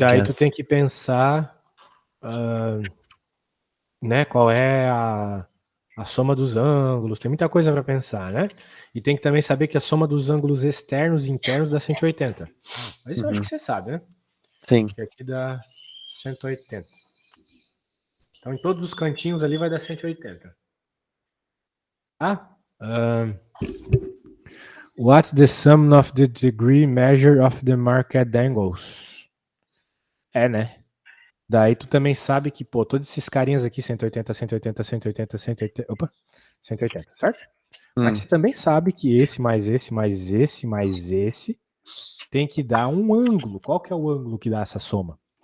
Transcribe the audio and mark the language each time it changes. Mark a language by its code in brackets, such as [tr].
[pt] daí tu tem que pensar, né, qual é a soma dos ângulos, tem muita coisa para pensar, né? E tem que também saber que a soma dos ângulos externos e internos dá 180. Mas isso eu acho que você sabe, né? Sim. Que aqui dá 180. Então em todos os cantinhos ali vai dar 180. Tá? [en] What's the sum of the degree measure of the marked angles? [pt] É, né? Daí tu também sabe que, pô, todos esses carinhas aqui, 180, 180, 180, 180, opa, 180, certo? Mas você também sabe que esse mais esse mais esse mais esse tem que dar um ângulo. Qual que é o ângulo que dá essa soma?